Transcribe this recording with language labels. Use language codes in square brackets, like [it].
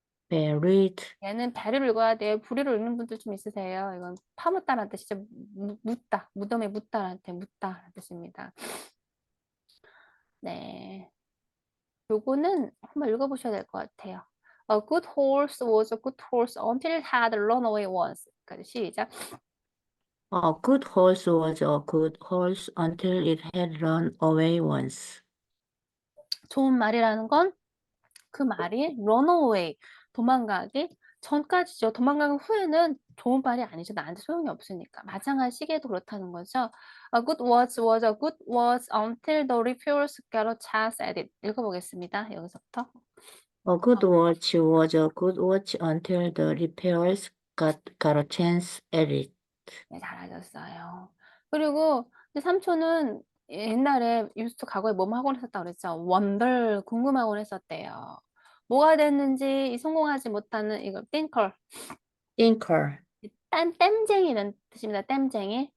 [en] buried, [ko] 얘는 배를 읽어야 돼요. 부리를 읽는 분들 좀 있으세요. 이건 파묻다라는 뜻이죠. 묻다. 무덤에 묻다라는 뜻입니다. 네. 요거는 한번 읽어보셔야 될 것 같아요. [en] A good horse was a good horse until it had run away once. [ko] 시작. [en] a good horse was a good horse until it had run away once. [ko] 좋은 말이라는 건 그 말이 [en] run away, [ko] 도망가기 전까지죠. 도망가기 후에는 좋은 말이 아니죠. 나한테 소용이 없으니까. 마찬가지 시계도 그렇다는 거죠. [en] A good watch was a good watch until the repairers got a chance at it. [ko] 읽어보겠습니다. 여기서부터. [en] A good watch was a good watch until the repairers got a chance at it. [ko] 네, 잘하셨어요. 그리고 이제 삼촌은 옛날에 유스트 과거에 뭐뭐 하곤 했었다고 그랬죠. wonder 궁금하곤 했었대요. 뭐가 됐는지 성공하지 못하는 이거 thinker, [en] thinker, [ko] 땜쟁이는 뜻입니다. 땜쟁이.